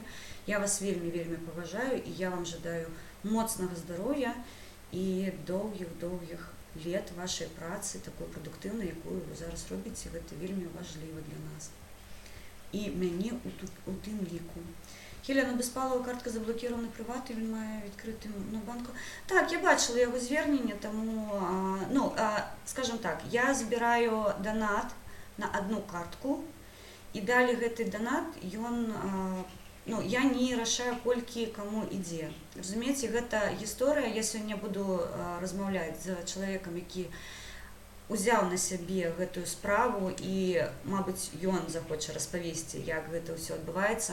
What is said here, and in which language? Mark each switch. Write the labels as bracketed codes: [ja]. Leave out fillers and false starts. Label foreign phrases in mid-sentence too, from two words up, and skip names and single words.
[be] Я вас вельмі паважаю і я вам жадаю моцнага здароўя і доўгіх лет вашай працы, такой прадуктыўнай, якую вы зараз робіце. Гэта вельмі важліва для нас. І мяне у тым ліку. Хелена Беспалова, картка заблокірована прыват, [uk] і він мае відкрити на банку. [be] Так, я бачила яго звернення, тому, ну, скажем так, я збіраю донат на одну картку, і далі гэты донат, ён, ну, я не рашаю, колькі каму ідзе. Разумееце, гэта гісторыя, я сёння буду размаўляць з чалавекам, які узяў на сябе гэтую справу, і, мабыць, ён захоча распавесці, як гэта ўсё адбываецца.